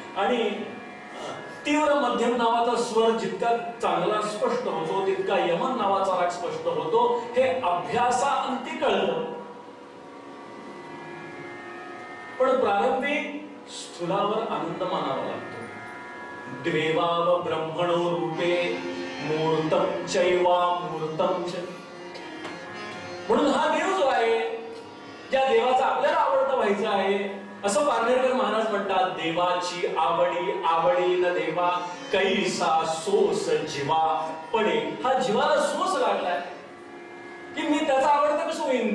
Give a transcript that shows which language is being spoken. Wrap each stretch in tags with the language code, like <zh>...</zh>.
<mr>आणि तीव्र मध्यम नावाचा स्वर जितका चांगला स्पष्ट होतो तितका यमन नावाचा राग स्पष्ट होतो. हे अभ्यासाअंती कळलं. पण प्रारंभी स्थूलावर आनंद मानावा लागतो.</mr> <sa>द्वेवाव ब्रह्मणो रूपे मूर्तम चैवा मूर्तम च.</sa> <mr>म्हणून हा देव जो आहे, ज्या देवाचा आपल्याला आवडता व्हायचा आहे, असं पारनेरकर महाराज म्हणतात, देवाची आवडी आवडी न देवा कैसा सोस जीवा पडे. हा जीवाला सोस लागलाय की मी त्याचा आवडता कसं होईन.</mr>